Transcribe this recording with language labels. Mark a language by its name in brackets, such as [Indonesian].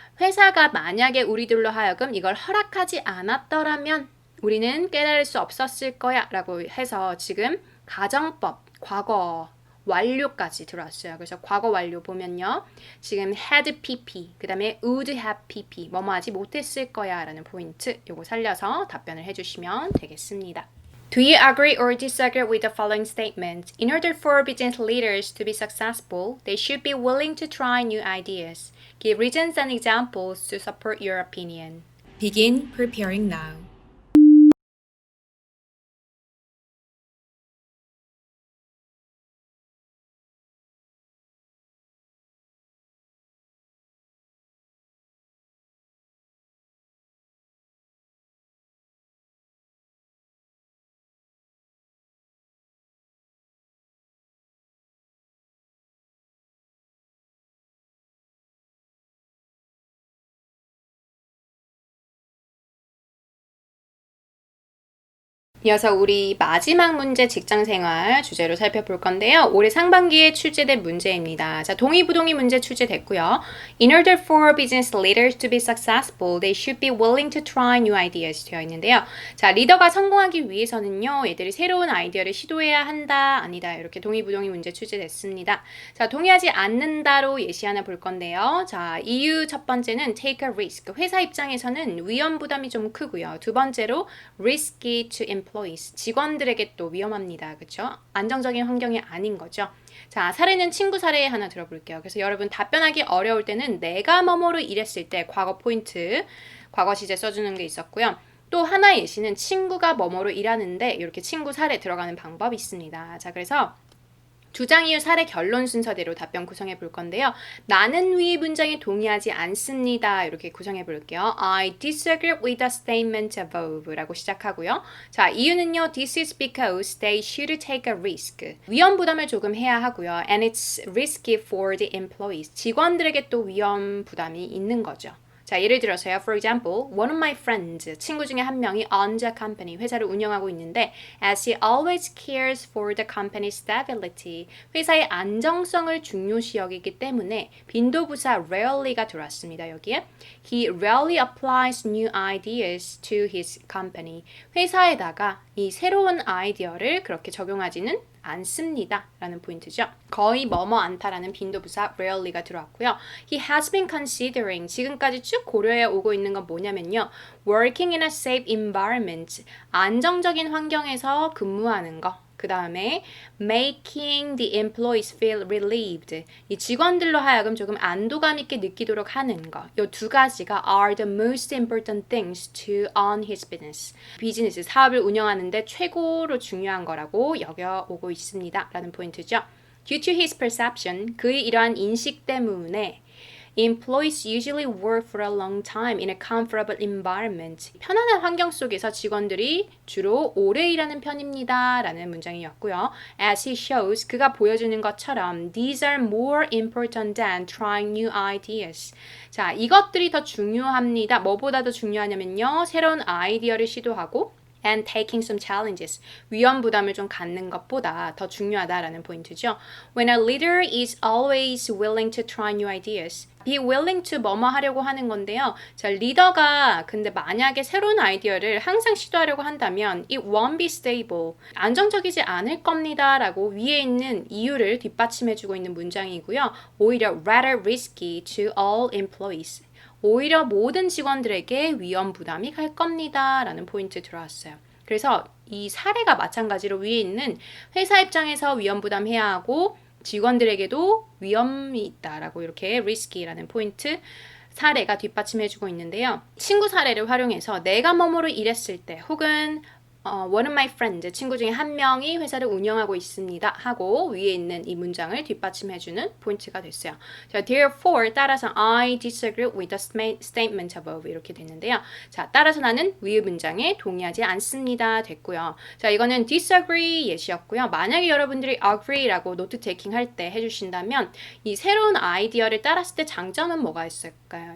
[Korean] 회사가 만약에 우리들로 하여금 이걸 허락하지 않았더라면 우리는 깨달을 수 없었을 거야 라고 해서 지금 가정법, 과거 완료까지 들어왔어요. 그래서 과거 완료 보면요. 지금 had pp, 그 다음에 would have pp, 뭐뭐 하지 못했을 거야 라는 포인트, 요거 살려서 답변을 해주시면 되겠습니다. [English] Do you agree or disagree with the following statement? In order for business leaders to be successful, they should be willing to try new ideas. Give reasons and examples to support your opinion. Begin preparing now. [Korean] 이어서 우리 마지막 문제 직장생활 주제로 살펴볼 건데요. 올해 상반기에 출제된 문제입니다. 자, 동의부동의 문제 출제됐고요. [English] In order for business leaders to be successful, they should be willing to try new ideas [Korean] 되어 있는데요. 자, 리더가 성공하기 위해서는요. 얘들이 새로운 아이디어를 시도해야 한다, 아니다. 이렇게 동의부동의 문제 출제됐습니다. 자, 동의하지 않는다로 예시 하나 볼 건데요. 자, 이유 첫 번째는 [English] take a risk. [Korean] 회사 입장에서는 위험 부담이 좀 크고요. 두 번째로 [English] risky to employees. [Korean] 직원들에게 또 위험합니다. 그렇죠? 안정적인 환경이 아닌 거죠. 자, 사례는 친구 사례 하나 들어볼게요. 그래서 여러분 답변하기 어려울 때는 내가 뭐뭐로 일했을 때 과거 포인트, 과거 시제 써주는 게 있었고요. 또 하나의 예시는 친구가 뭐뭐로 일하는데 이렇게 친구 사례 들어가는 방법이 있습니다. 자, 그래서 주장 이유 사례 결론 순서대로 답변 구성해 볼 건데요. 나는 위 문장에 동의하지 않습니다. 이렇게 구성해 볼게요. [English] I disagree with the statement above [Korean] 라고 시작하고요. 자, 이유는요. [English] This is because they should take a risk. [Korean] 위험 부담을 조금 해야 하고요. [English] And it's risky for the employees. [Korean] 직원들에게 또 위험 부담이 있는 거죠. 자, 예를 들어서요. [English] For example, one of my friends, [Korean] 친구 중에 한 명이 [English] owns a company, [Korean] 회사를 운영하고 있는데 [English] as he always cares for the company's stability, [Korean] 회사의 안정성을 중요시 여기기 때문에 빈도부사 rarely가 들어왔습니다. 여기에 [English] he rarely applies new ideas to his company. [Korean] 회사에다가 이 새로운 아이디어를 그렇게 적용하지는 않습니다. 라는 포인트죠. 거의 뭐뭐 않다라는 빈도부사 rarely가 들어왔고요. [English] He has been considering, [Korean] 지금까지 쭉 고려해 오고 있는 건 뭐냐면요. [English] working in a safe environment, [Korean] 안정적인 환경에서 근무하는 거. 그 다음에 [English] making the employees feel relieved. [Korean] 이 직원들로 하여금 조금 안도감 있게 느끼도록 하는 거. 이 두 가지가 [English] are the most important things to own his business. [Korean] 비즈니스, 사업을 운영하는데 최고로 중요한 거라고 여겨오고 있습니다. 라는 포인트죠. [English] Due to his perception, [Korean] 그의 이러한 인식 때문에 [English] Employees usually work for a long time in a comfortable environment. [Korean] 편안한 환경 속에서 직원들이 주로 오래 일하는 편입니다. 라는 문장이었고요. [English] As he shows, [Korean] 그가 보여주는 것처럼 [English] These are more important than trying new ideas. [Korean] 자, 이것들이 더 중요합니다. 뭐보다 더 중요하냐면요. 새로운 아이디어를 시도하고 [English] and taking some challenges. [Korean] 위험 부담을 좀 갖는 것보다 더 중요하다라는 포인트죠. [English] When a leader is always willing to try new ideas. [Korean] be willing to 뭐뭐 하려고 하는 건데요. 자, 리더가 근데 만약에 새로운 아이디어를 항상 시도하려고 한다면 [English] it won't be stable. [Korean] 안정적이지 않을 겁니다. 라고 위에 있는 이유를 뒷받침해주고 있는 문장이고요. 오히려 [English] rather risky to all employees. [Korean] 오히려 모든 직원들에게 위험 부담이 갈 겁니다. 라는 포인트 들어왔어요. 그래서 이 사례가 마찬가지로 위에 있는 회사 입장에서 위험 부담해야 하고 직원들에게도 위험이 있다라고 이렇게 risky라는 포인트 사례가 뒷받침해주고 있는데요. 친구 사례를 활용해서 내가 뭐뭐로 일했을 때 혹은 [English] one of my friends, [Korean] 친구 중에 한 명이 회사를 운영하고 있습니다 하고 위에 있는 이 문장을 뒷받침해주는 포인트가 됐어요. [English] 자, therefore 따라서 I disagree with the statement above [Korean] 이렇게 됐는데요. 자, 따라서 나는 위의 문장에 동의하지 않습니다 됐고요. 자, 이거는 disagree 예시였고요. 만약에 여러분들이 agree라고 노트 테이킹 할 때 해주신다면 이 새로운 아이디어를 따랐을 때 장점은 뭐가 있을까요?